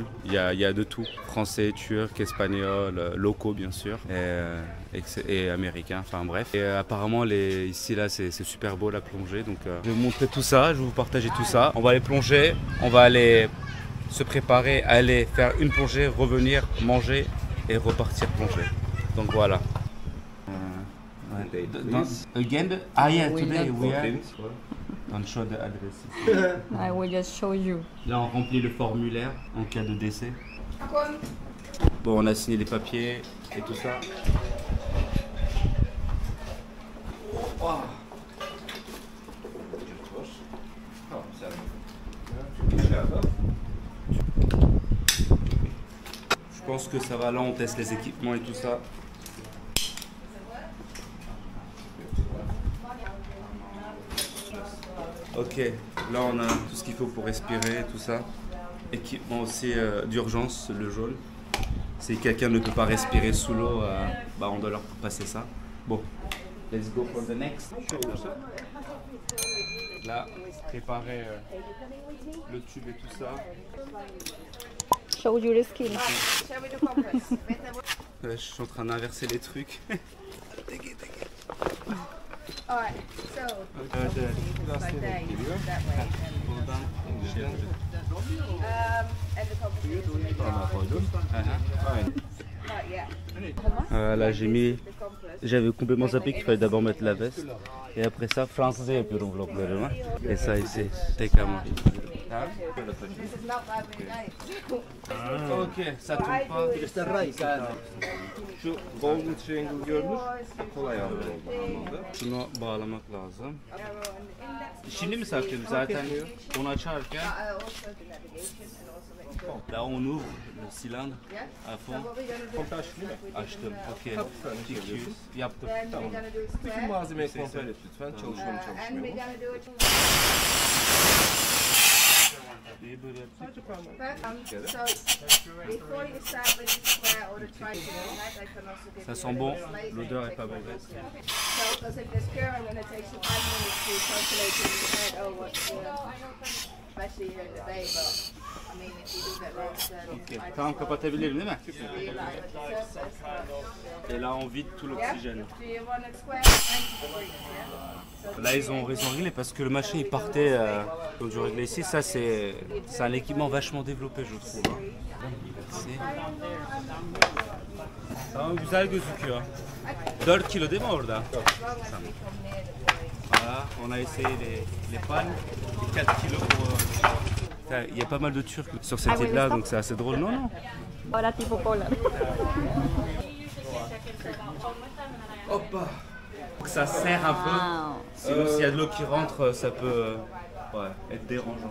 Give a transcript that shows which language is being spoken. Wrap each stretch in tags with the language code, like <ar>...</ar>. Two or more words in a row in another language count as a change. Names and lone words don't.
<fr>Il y a de tout, français, turc, espagnol, locaux bien sûr et américains. Enfin bref. Et apparemment ici là c'est super beau la plongée, donc je vais vous montrer tout ça, je vais vous partager tout ça. On va aller plonger, on va aller se préparer, aller faire une plongée, revenir, manger et repartir plonger. Donc voilà.</fr> <en>Again, yeah, today we are. Don't show the address. I will just show you.</en> <fr>Là on remplit le formulaire en cas de décès. Bon, on a signé les papiers et tout ça. Wow. Je pense que ça va, là on teste les équipements et tout ça. Ok, là on a tout ce qu'il faut pour respirer, tout ça. Équipement aussi d'urgence, le jaune. Si quelqu'un ne peut pas respirer sous l'eau, on doit leur passer ça. Bon,</fr> <en>let's go for the next.</en> <fr>Là, préparer le tube et tout ça.</fr> <en>Show you the skin.</en> <fr>Je suis en train d'inverser les trucs.</fr> <en>Alright, so like that way.</en> <fr>Là j'avais complètement zappé qu'il fallait d'abord mettre la veste et après ça</fr> <tr>Fransızca yapıyorum vloglarımı</tr> <fr>et ça ici</fr> <tr>tek ama.</tr> <fr>Ok, ça tombe pas.</fr> <tr>Şu</tr> <en>golden triangle</en> <tr>görünür, kolay anlamda. Şunu bağlamak lazım. Şimdi mi saklıyoruz zaten onu açarken? Là on ouvre le cylindre à fond. Açtım. Okey. Yaptım. Tamam. Bütün malzemeyi kontrol et lütfen. Çalışıyor mu çalışmıyor mu? İyi böyle yaptık.</tr> <fr>Ça sent bon, l'odeur est pas mauvaise. Okay.</fr> <tr>Tamam, kapatabilirim değil mi?</tr> <fr>Et là on vide tout l'oxygène. Là ils ont réglé parce que le machin il partait quand je réglais ici. Ça c'est un équipement vachement développé je trouve.</fr> <tr>Tamam güzel gözüküyor. 4 kilo değil mi orada? Tamam.</tr> <fr>Voilà, on a essayé les pannes, les 4 kilos pour... Il y a pas mal de Turcs sur cette île-là, donc c'est assez drôle. Non, non.</fr> <es>Ahora tipo cola.</es> <fr>Hop. Ça serre un peu. Sinon, s'il y a de l'eau qui rentre, ça peut être dérangeant.</fr>